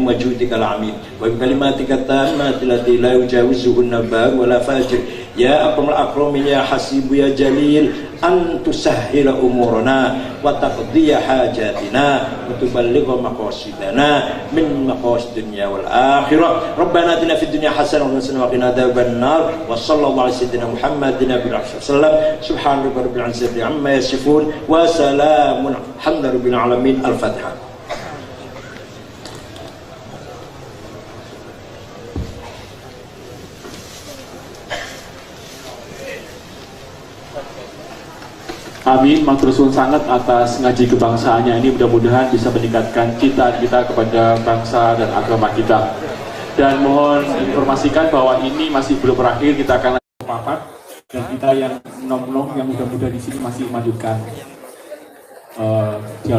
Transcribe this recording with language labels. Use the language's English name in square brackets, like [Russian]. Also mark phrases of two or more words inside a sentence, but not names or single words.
[Arabic] وجودك العميد وبكلماتك التامات التي لا يجاوزهن بار ولا فاجر يا أكرم الأكرمين يا حسيب يا جليل أن تسهل أمورنا وتقضي حاجاتنا وتبلغ مقاصدنا من مقاصد الدنيا والآخرة ربنا آتنا في الدنيا حسنة وقنا عذاب النار وصلى الله على سيدنا محمد النبي وسلم سبحان ربك رب العزة عما يصفون وسلام الحمد لله رب العالمين الفاتحة. [Indonesian] Amin, [Javanese] matur suwun [Indonesian] sangat atas ngaji kebangsaannya ini, mudah-mudahan bisa meningkatkan cita kita kepada bangsa dan agama kita. Dan mohon informasikan bahwa ini masih belum berakhir, kita akan lanjut papat dan kita yang nom-nom yang muda-muda di sini masih melanjutkan dialog.